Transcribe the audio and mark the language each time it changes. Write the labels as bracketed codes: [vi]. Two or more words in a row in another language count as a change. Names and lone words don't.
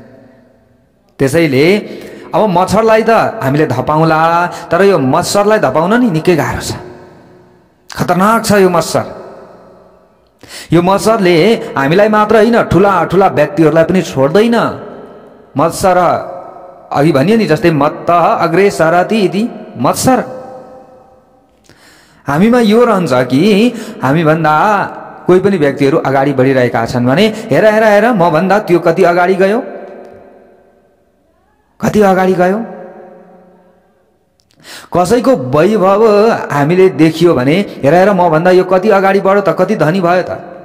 [ne] हेर्नुहोस्, त्यसैले अब मच्छरलाई त हामीले धपाउँला, तर यो मच्छरलाई धपाउन नि निकै गाह्रो छ, खतरनाक छ यो मच्छर। यो मच्छरले हामीलाई मात्र होइन, ठुला ठुला व्यक्तिहरूलाई पनि छोड्दैन। [sa] मत्सर अघि भनियो नि, जस्तै मत्त अग्रे सरति इति मत्सर। [ne] हामीमा यो रहन्छ कि हामीभन्दा कोही पनि व्यक्तिहरू अगाडि बढिरहेका छन् भने हेर हेर हेर म भन्दा त्यो कति अगाडि गयो, कति अगाडि गयो। कसैको वैभव हामीले देखियो भने हेर हेर म भन्दा यो कति अगाडि बढ्यो त, कति धनी भयो त।